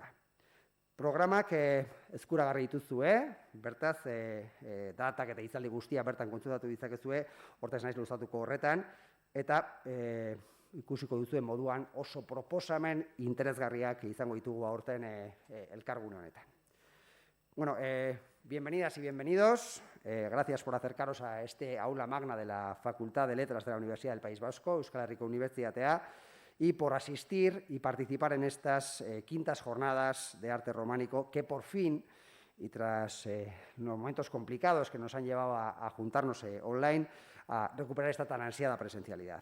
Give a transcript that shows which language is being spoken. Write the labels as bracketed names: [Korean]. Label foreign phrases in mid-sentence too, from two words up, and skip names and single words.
[Basque] Programak eskuragarri dituzue, bertaz datak eta hitzaldi guztia bertan kontsultatu ditzakezue, hortaz naiz luzatuko horretan, eta ikusiko duzuen moduan oso proposamen interesgarriak izango ditugu aurten elkargune honetan. [Spanish] Bueno, bienvenidas y bienvenidos. Gracias por acercaros a este aula magna de la Facultad de Letras de la Universidad del País Vasco, Euskal Herriko Unibertsitatea, y por asistir y participar en estas quintas jornadas de arte románico que por fin, y tras los momentos complicados que nos han llevado a juntarnos online, a recuperar esta tan ansiada presencialidad.